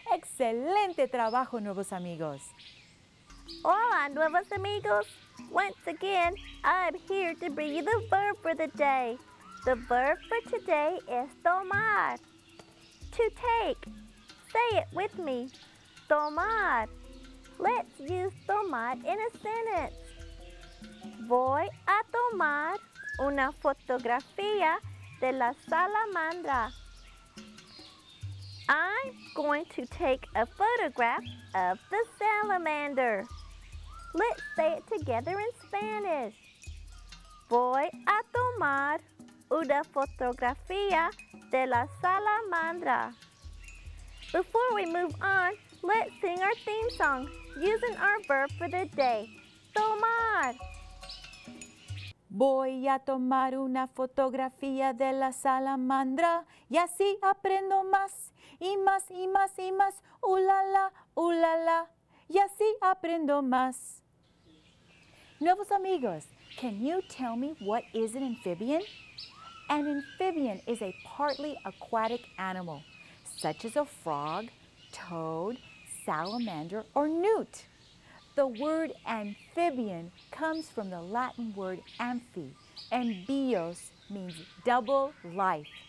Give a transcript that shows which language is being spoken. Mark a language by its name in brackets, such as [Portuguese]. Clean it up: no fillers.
[Spanish] Excelente trabajo, nuevos amigos. Hola, nuevos amigos. [English] Once again, I'm here to bring you the verb for the day. The verb for today is tomar. To take. Say it with me. Tomar. Let's use tomar in a sentence. [Spanish] Voy a tomar una fotografía de la salamandra. [English] I'm going to take a photograph of the salamander. Let's say it together in Spanish. [Spanish] Voy a tomar una fotografía de la salamandra. [English] Before we move on, let's sing our theme song using our verb for the day, tomar. [Spanish] Voy a tomar una fotografía de la salamandra y así aprendo más y más y más y más. Ulala, ulala, y así aprendo más. [English] Nuevos amigos, can you tell me what is an amphibian? An amphibian is a partly aquatic animal, such as a frog, toad, salamander, or newt. The word amphibian comes from the Latin word amphi, and bios means double life.